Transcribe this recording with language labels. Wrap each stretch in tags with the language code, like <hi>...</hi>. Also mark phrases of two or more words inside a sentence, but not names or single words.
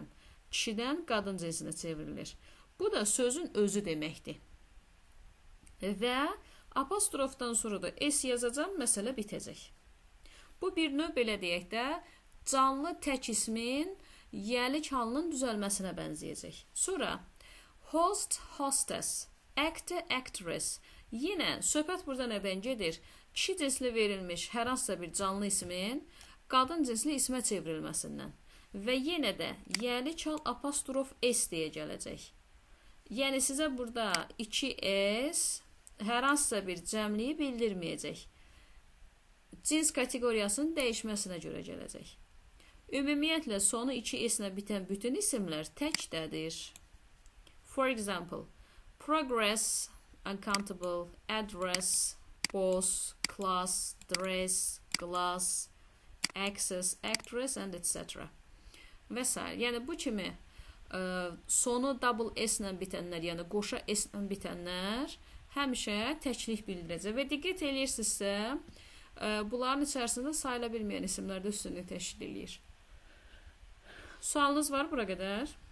<az>Kişidən qadın cinsinə çevrilir. Bu da sözün özü deməkdir. Və apostrofdan sonra da S yazacağım, məsələ bitəcək. Bu bir növ belə deyək də canlı tək ismin yəlik halının düzəlməsinə bənzəyəcək.</az> <en>Sonra host, hostess, actor, actress.</en> <az>Yenə söhbət burada nədən gedir? Kişi cinsli verilmiş hər hansısa bir canlı ismin qadın cinsli ismə çevrilməsindən. Və yenə də yəlik hal apostrof S deyə gələcək. Yəni sizə burada 2S hər hansısa bir cəmliyi bildirməyəcək. Cins kateqoriyasının dəyişməsinə görə gələcək. Ümumiyyətlə sonu 2S ilə bitən bütün isimlər təkdədir.</az> <en>For example, progress, uncountable, address, boss, class, dress, glass, access, actress and etc.</en> <az>Və s. Yəni bu kimi sonu double S ilə bitənlər, yəni qoşa S ilə bitənlər həmişə təklik bildirəcək. Və diqqət eləyirsinizsə, bunların içərisində sayıla bilməyən isimlər də üstünlük təşkil eləyir. Sualınız var bura qədər?</az>